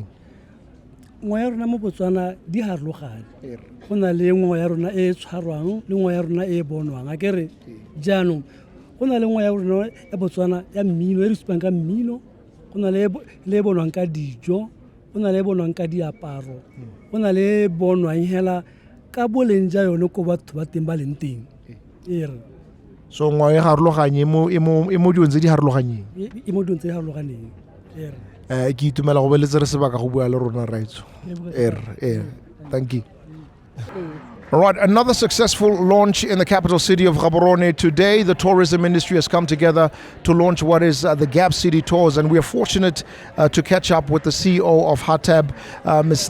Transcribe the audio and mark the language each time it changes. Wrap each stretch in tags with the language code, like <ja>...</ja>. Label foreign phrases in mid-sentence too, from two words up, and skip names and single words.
<tn>ngwao ya rona mo Botswana di harologane go na le ngwao ya rona e tshwarwang le ngwao ya rona e bonwang a kere jaanong go na le ngwao ya rona ya Botswana ya mmino e re supang ka mmino go na le bonwang ka dijo go na le bonwang ka diaparo go na le bonwang hela ka boleng ja yone ko batho ba teng ba leng teng so ngwao e harologanye mo diong tse di harologaneng ke itumela go beletse re sebaka go bua le rona raitso</tn> <en>thank you. All right, another successful launch in the capital city of Gaborone. Today, the tourism industry has come together to launch what is the Gab City Tours, and we are fortunate to catch up with the CEO of HATAB, Ms.</en>